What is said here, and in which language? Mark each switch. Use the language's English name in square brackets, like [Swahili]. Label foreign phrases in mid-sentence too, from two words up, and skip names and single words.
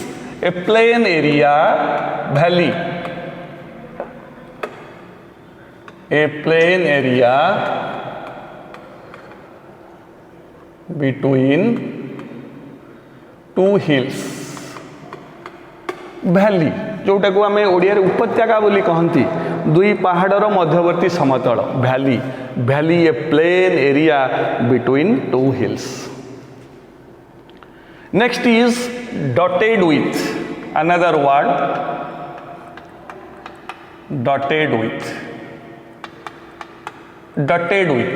[English] A plain area, valley. A plain area between two hills. Valley, [Odia] ଯୋଟା କୁ ଆମେ ଓଡ଼ିଆ ରେ ଉପତ୍ୟକା ବୋଲି କହନ୍ତି, ଦୁଇ ପାହାଡ଼ର ମଧ୍ୟବର୍ତ୍ତୀ ସମତଳ. [English] Valley, valley a plain area between two hills. Next is dotted with. Another word, dotted with. Dotted with.